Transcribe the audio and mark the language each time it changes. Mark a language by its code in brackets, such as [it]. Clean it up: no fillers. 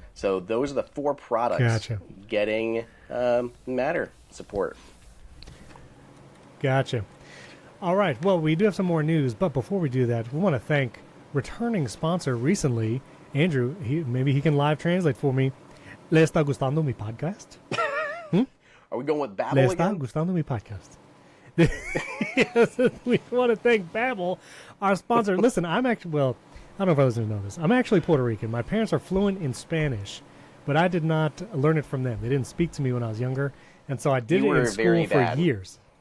[en] So those are the 4 products getting Matter support. Gotcha. All right. Well, we do have some more news, but before we do that, we want to thank returning sponsor recently, Andrew. Maybe he can live translate for me. [es] ¿Le está gustando mi podcast? [en] Are we going with Babbel again? [es] ¿Le está gustando mi podcast? [en] Yes, we want to thank Babbel, our sponsor. Listen, I don't know if I was going to know this. I'm actually Puerto Rican. My parents are fluent in Spanish, but I did not learn it from them. They didn't speak to me when I was younger, and so I did it in school for years.